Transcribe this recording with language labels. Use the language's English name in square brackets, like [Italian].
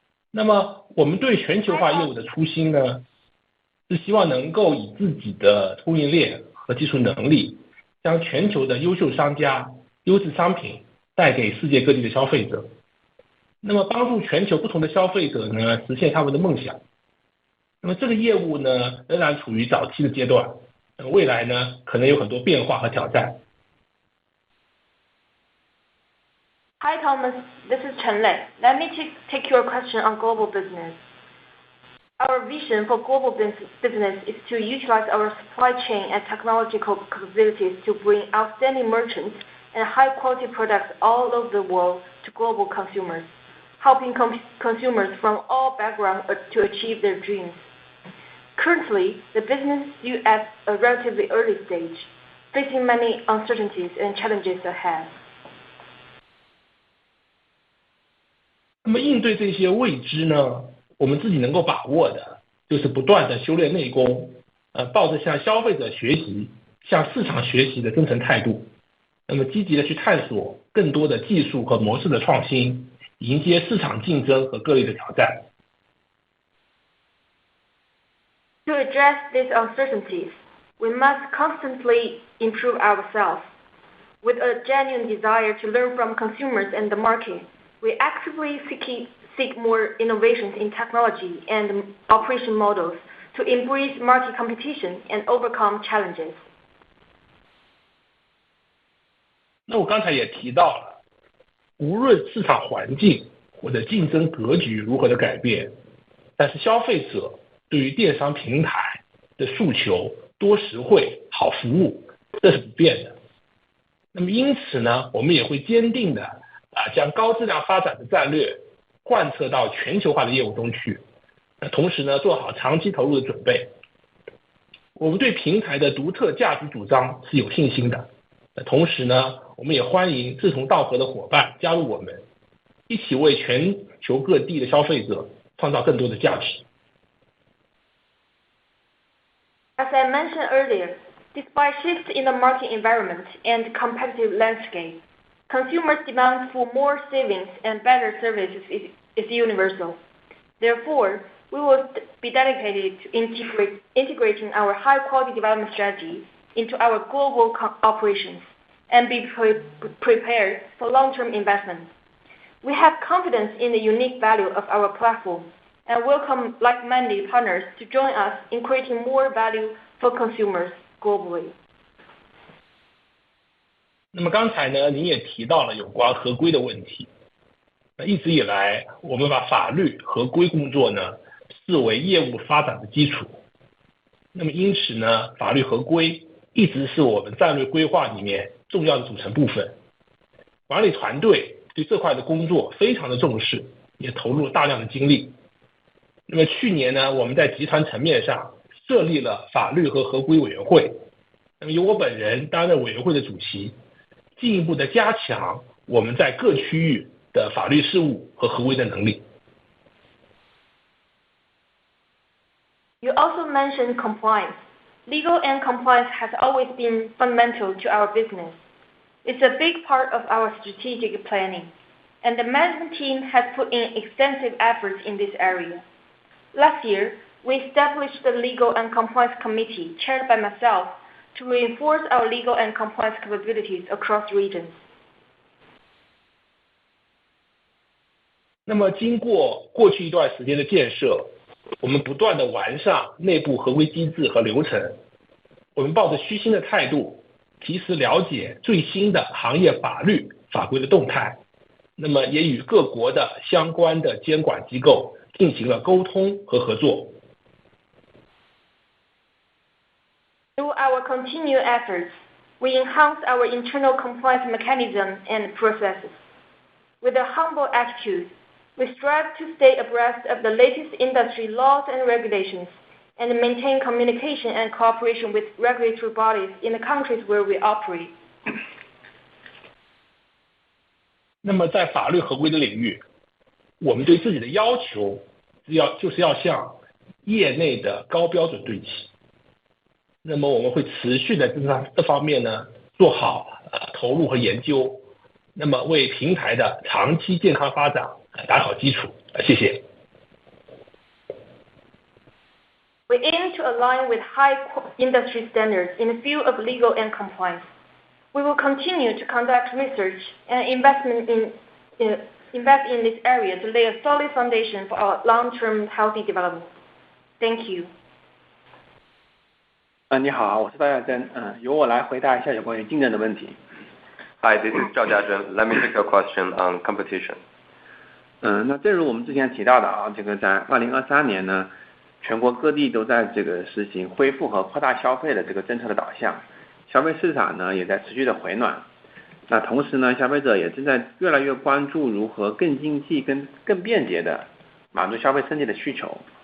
[Chinese] 那么我们对全球化业务的初心呢，是希望能够以自己的供应链和技术能力，将全球的优秀商家、优质商品带给世界各地的消费者。那么帮助全球不同的消费者呢，实现他们的梦想。那么这个业务呢，仍然处于早期的阶段，未来呢，可能有很多变化和挑战。 [English] Hi Thomas, this is Chen Lei. Let me take your question on global business. Our vision for global business is to utilize our supply chain and technological capabilities to bring outstanding merchants and high-quality products all over the world to global consumers, helping consumers from all backgrounds to achieve their dreams. Currently, the business is still at a relatively early stage, facing many uncertainties and challenges ahead. [Chinese] 那么应对这些未知呢，我们自己能够把握的，就是不断的修炼内功，抱着向消费者学习、向市场学习的真诚态度，那么积极的去探索更多的技术和模式的创新，迎接市场竞争和各类的挑战。 [English] To address these uncertainties, we must constantly improve ourselves. With a genuine desire to learn from consumers and the market, we actively seek more innovations in technology and operation models to embrace market competition and overcome challenges. [Chinese] 那我刚才也提到了，无论市场环境或者竞争格局如何的改变，但是消费者对于电商平台的诉求多实惠、好服务，这是不变的。那么因此呢，我们也会坚定的将高质量发展的战略贯彻到全球化的业务中去。同时呢，做好长期投入的准备。我们对平台的独特价值主张是有信心的。同时呢，我们也欢迎志同道合的伙伴加入我们，一起为全球各地的消费者创造更多的价值。 [English] As I mentioned earlier, despite shifts in the market environment and competitive landscape, consumers' demand for more savings and better services is universal. Therefore, we will be dedicated to integrating our high-quality development strategy into our global operations and be prepared for long-term investment. We have confidence in the unique value of our platform and welcome like-minded partners to join us in creating more value for consumers globally. [Chinese] 那么刚才呢，您也提到了有关合规的问题。一直以来，我们把法律合规工作呢视为业务发展的基础。那么因此呢，法律合规一直是我们战略规划里面重要的组成部分。管理团队对这块的工作非常的重视，也投入大量的精力。那么去年呢，我们在集团层面上设立了法律和合规委员会，那么由我本人担任委员会的主席，进一步的加强我们在各区域的法律事务和合规的能力。 [English] You also mentioned compliance. Legal and compliance has always been fundamental to our business. It's a big part of our strategic planning, and the management team has put in extensive efforts in this area. Last year, we established the Legal and Compliance Committee, chaired by myself, to reinforce our legal and compliance capabilities across regions. [Chinese] 那么经过过去一段时间的建设，我们不断的完善内部合规机制和流程。我们抱着虚心的态度，及时了解最新的行业法律法规的动态，那么也与各国的相关的监管机构进行了沟通和合作。 [English] Through our continued efforts, we enhance our internal compliance mechanism and processes. With a humble attitude, we strive to stay abreast of the latest industry laws and regulations and maintain communication and cooperation with regulatory bodies in the countries where we operate. [Chinese] 那么在法律合规的领域，我们对自己的要求就是要向业内的高标准对齐。那么我们会持续的这方面呢做好投入和研究，那么为平台的长期健康发展打好基础。谢谢。 [English] We aim to align with high industry standards in the field of legal and compliance. We will continue to conduct research and invest in this area to lay a solid foundation for our long-term healthy development. Thank you. [Chinese] 你好，我是赵家珍，由我来回答一下有关于竞争的问题。 [English] Hi, this is Zhao Jiazhen. Let me take your question on competition. [Chinese] 那正如我们之前提到的这个在2023年呢，全国各地都在这个实行恢复和扩大消费的这个政策的导向，消费市场呢也在持续的回暖。那同时呢，消费者也正在越来越关注如何更经济、更便捷的满足消费升级的需求。